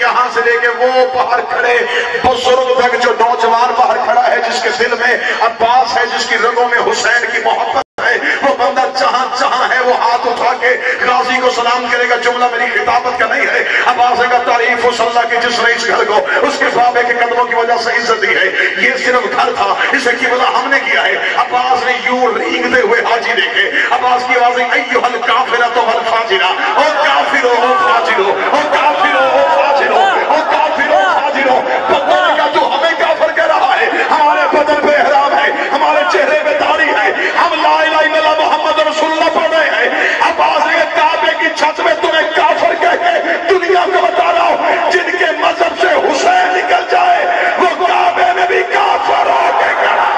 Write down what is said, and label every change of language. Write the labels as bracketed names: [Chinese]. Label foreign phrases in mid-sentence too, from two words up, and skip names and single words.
[Urdu] یہاں سے لے کے وہ باہر کھڑے بزرگ تک جو نوجوان باہر کھڑا ہے جس کے دل میں عباس ہے، جس کی رگوں میں حسین کی محبت ہے، وہ بندہ جہاں جہاں ہے وہ ہاتھ اٹھا کے غازی کو سلام کرے گا۔ جملہ میری خطابت کا نہیں ہے، عباس کا تعریف اس اللہ کی جس نے اس گھر کو اس کے بابے کے قدموں کی وجہ سے عزت دی ہے۔ یہ صرف گھر تھا، اسے قبلہ ہم نے کیا ہے۔ عباس نے یوں رینگتے ہوئے حاجی دیکھے۔ عباس کی آوازیں [Arabic] ایھا الکافرۃ والفاجرہ، [Urdu] او کافرو او فاجرو، او کافرو او فاجرو، او کافرو او فاجرو۔ بندے کا تو ہمیں کافر کہہ رہا ہے، ہمارے بدن پہ احرام ہے، ہمارے چہرے پہ داڑھی ہے، ہم [Arabic] لا الہ الا اللہ محمد رسول اللہ [Urdu] پڑھ رہے ہیں۔ عباس نے کعبے کی چھت میں تمہیں کافر کہہ کے دنیا کو بتا رہا ہوں، جن کے مذہب سے حسین نکل جائے وہ کعبے میں بھی کافر ہو کے کھڑا۔